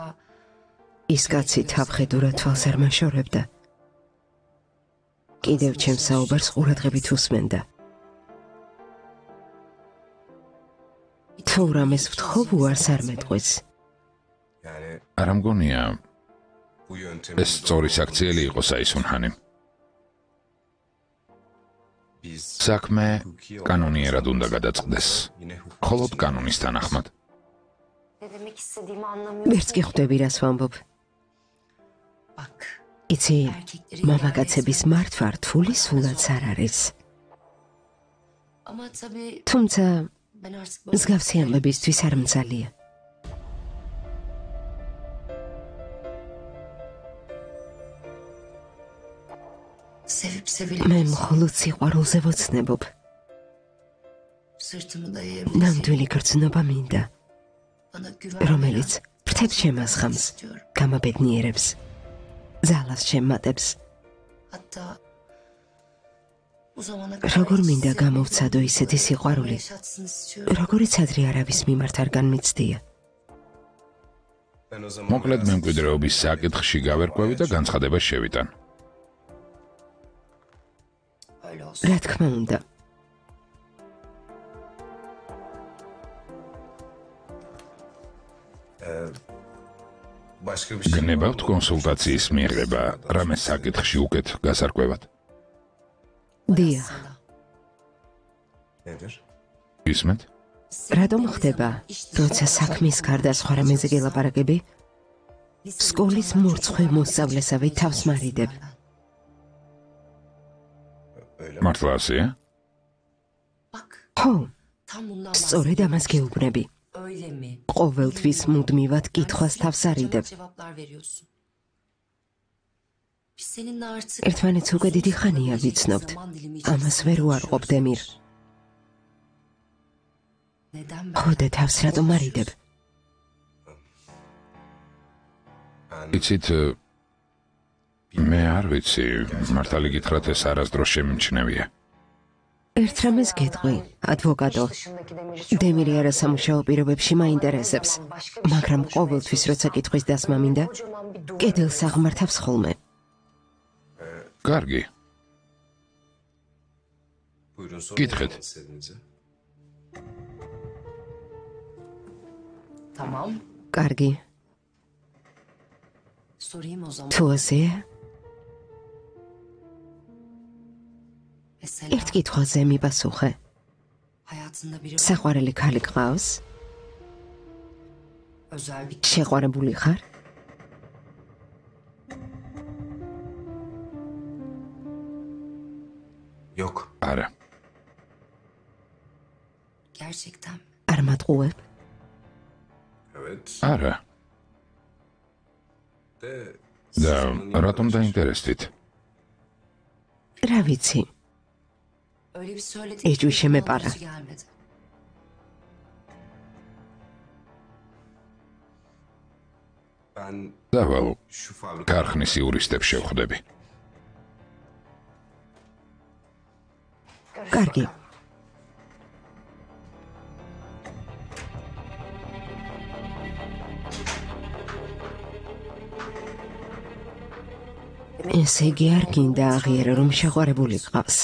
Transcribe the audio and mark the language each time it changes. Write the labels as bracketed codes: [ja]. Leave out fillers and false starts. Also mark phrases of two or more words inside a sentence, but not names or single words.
[ka] ის კაცი თავხედურად თვალს არ მაშორებდა. კიდევ ჩემს საუბარს ყურადღებით უსმენდა. თუ რამეს ვთხოვ, უარს არ მეტყვის. [tr] yani [ka] არ მგონია [tr] bu yöntemi [ka] ეს სწორი საქციელი იყო საისუნ ჰანიმ. [tr] biz [ka] საქმე კანონიერად უნდა გადაწყდეს. [tr] yine hukuk [ka] მხოლოდ კანონის თანახმად. [tr] Ne demek istediğimi anlamıyorum. [ka] ვერც კი ხვდები რას ვამბობ. [tr] Bak. [ka] იცი, მამაკაცების მართვა რთული სულაც არ არის. [tr] ama tabii [ka] თუმცა [tr] ben artık [ka] მსგავსი ამბებისთვის არ მძალია. [tr] sevip sevilip [ka] მე მხოლოდ სიყვარულზე ვოცნებობ. [tr] sırtımı dayayabilirim. [ka] ნამდვილი გრძნობა მინდა, [tr] Bana güven [ka] რომელიც ფრთებს შემასხამს, [tr] istiyorum. [ka] გამაბედნიერებს, ძალას შემატებს. [tr] Hatta Bu zamana [ka] როგორ მინდა გამოვცადო ისეთი სიყვარული, [tr] yaşatsın istiyorum. [ka] როგორიც ადრე არავის მიმართ არ განმიცდია. [tr] Ben o zaman [ka] მოკლედ [tr] biraz [ka] მემკვიდრეობის საკითხში გავერკვევი და განცხადება შევიტან. [tr] Öyle olsun. [ka] რა თქმა უნდა, [tr] başka bir şey [ka] გნებავთ კონსულტაციის მიღება რამე საკითხში უკეთ გასარკვევად? დიახ, [tr] nedir? [ka] ისმეთ? რატომ ხდება, როცა საქმის გარდა სხვა რამეზე გელაპარაკები, სკოლის მორცხვე მოსწავლესავე თავს მარიდებ? [tr] Öyle mi? [ka] მართლა ასეა? [tr] Bak [ka] ხო, [tr] tam bundan [ka] სწორედ ამას გეუბნები. [tr] Öyle mi? [ka] ყოველთვის მუდმივად კითხვას თავს არიდებ. [tr] Cevaplar veriyorsun. Biz seninle artık [ka] ერთმანეთს უკვე დიდი ხანია ვიცნობთ. ამას ვერ უარყოფ დემირ. [tr] Neden ben? [ka] ხო და თავს რატომ არიდებ? იცით, მე არ ვიცი, მართალი გითხრათ ეს არასდროს შემიმჩნევია. ერთ რამეს გეტყვი, ადვოკატო. დემირი არასამუშაო პირობებში მაინტერესებს, მაგრამ ყოველთვის როცა კითხვის დასმა მინდა, კედელს აღმართავს ხოლმე. კარგი, [tr] Buyurun sorun. Gitret. Ne istediğinizi. Tamam. [ka] კარგი, [tr] Sorayım o zaman. [ka] თუ ასეა, [tr] Mesela [ka] ერთ კითხვაზე მიპასუხე. [tr] hayatında biri [ka] საყვარელი ქალი გყავს? [tr] özel bir [ka] შეყვარებული ხარ? [tr] Yok. [ka] არა. [tr] gerçekten mi? [ka] არ მატყუებ? [tr] Evet. [ka] არა. [tr] De [ka] და [tr] sizin niye [ka] რატომ [tr] böyle [ka] დაინტერესდით? რა vicი, [tr] Öyle bir söyledin [ka] ეჭვი [tr] ki [ka] შემეპარა. [tr] doğrusu gelmedi. Ben [ka] დავალ, [tr] şu fabrika [ka] ქარხნის იურისტებს შევხვდები. კარგი, ესე იგი არ გინდა აღიარო, რომ შეყვარებული გყავს.